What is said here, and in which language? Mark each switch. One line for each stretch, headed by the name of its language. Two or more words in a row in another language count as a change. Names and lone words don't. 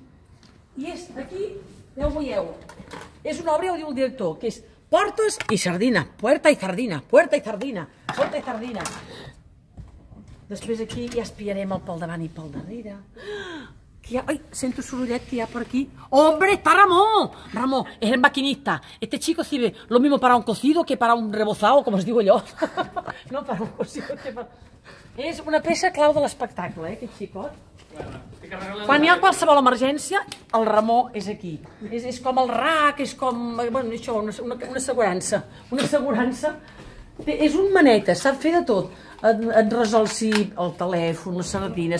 Catalan: I és aquí, ja ho veieu, és una obra, ja ho diu el director, que és Portes i sardina,
Spanish: puerta i sardina, puerta i sardina, puerta i sardina.
Catalan: Després aquí ja espiarem el pel davant i pel darrere. Ai, sento sorollet que hi ha per aquí.
Spanish: ¡Hombre, está Ramón! Ramón, es el maquinista. Este chico sirve lo mismo para un cocido que para un rebozado,
Catalan: com es diu allò.
Spanish: No para un cocido que para...
Catalan: És una peça clau de l'espectacle, aquest xicot. Quan hi ha qualsevol emergència, el Ramó és aquí. És com el RAC, és com... Bueno, això, una assegurança. Una assegurança. És un maneta, sap fer de tot. Et resol si el telèfon, les sardines...